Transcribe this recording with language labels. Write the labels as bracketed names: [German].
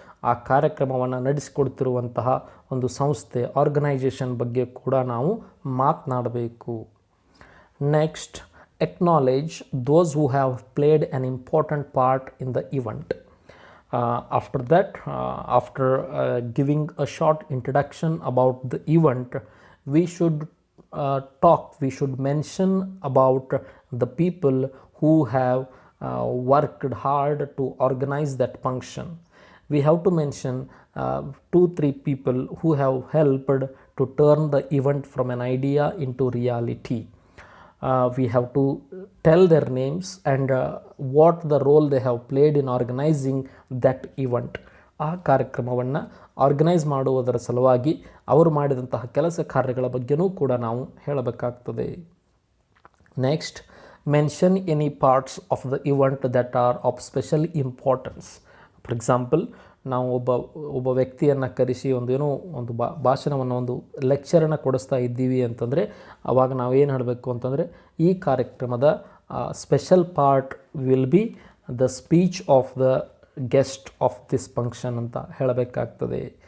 [Kannada] ಆ ಕಾರ್ಯಕ್ರಮವನ್ನು ನಡೆಸಿಕೊಡ್ತಿರುವಂತಹ ಒಂದು ಸಂಸ್ಥೆ, ಆರ್ಗನೈಜೇಷನ್ ಬಗ್ಗೆ ಕೂಡ ನಾವು ಮಾತನಾಡಬೇಕು. [English] Next, acknowledge those who have played an important part in the event. After that, after giving a short introduction about the event, we should we should mention about the people who have worked hard to organize that function. We have to mention 2-3 people who have helped to turn the event from an idea into reality. We have to tell their names and what the role they have played in organizing that event. [Kannada] ಆ ಕಾರ್ಯಕ್ರಮವನ್ನು organise ಮಾಡುವುದರ ಸಲುವಾಗಿ ಅವರು ಮಾಡಿದಂತಹ ಕೆಲಸ ಕಾರ್ಯಗಳ ಬಗ್ಗೆನೂ ಕೂಡ ನಾವು ಹೇಳಬೇಕಾಗ್ತದೆ. [English] Next, mention any parts of the event that are of special importance. For example, [Kannada] ನಾವು ಒಬ್ಬ ವ್ಯಕ್ತಿಯನ್ನು ಕರೆಸಿ ಒಂದು ಭಾಷಣವನ್ನು, ಒಂದು ಲೆಕ್ಚರನ್ನು ಕೊಡಿಸ್ತಾ ಇದ್ದೀವಿ ಅಂತಂದರೆ ಆವಾಗ ನಾವು ಏನು ಹೇಳಬೇಕು ಅಂತಂದರೆ, ಈ ಕಾರ್ಯಕ್ರಮದ [English] special part will be the speech of the guest of this function [Kannada] ಅಂತ ಹೇಳಬೇಕಾಗ್ತದೆ.